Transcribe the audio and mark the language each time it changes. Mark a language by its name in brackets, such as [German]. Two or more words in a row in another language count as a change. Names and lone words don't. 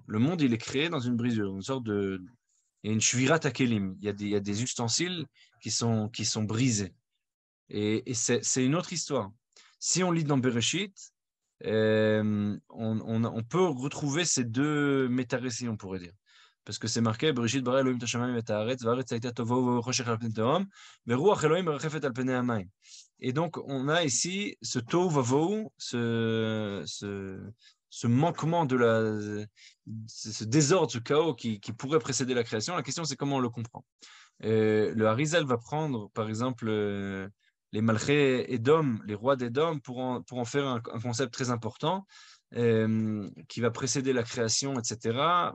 [French] Le monde, il est créé dans une brisure, une sorte de... Il y a une [Hebrew] שבירת הכלים. [French] Il y a des ustensiles qui sont brisés. Et c'est une autre histoire. Si on lit dans Bereshit, on peut retrouver ces deux méta-récits, on pourrait dire. Parce que c'est marqué, [Hebrew] בראשית ברא אלהים את השמים ואת הארץ והארץ היתה תהו וחשך על פני תהום ורוח אלהים מרחפת על פני המים. [French] Et donc, on a ici ce [Hebrew] תהו ובהו, [French] ce manquement ce désordre, ce chaos qui pourrait précéder la création. La question, c'est comment on le comprend. Le Harizal va prendre, par exemple, les [Hebrew] מלכי אדום, [French] les rois d'Edom, pour en faire un concept très important qui va précéder la création, etc.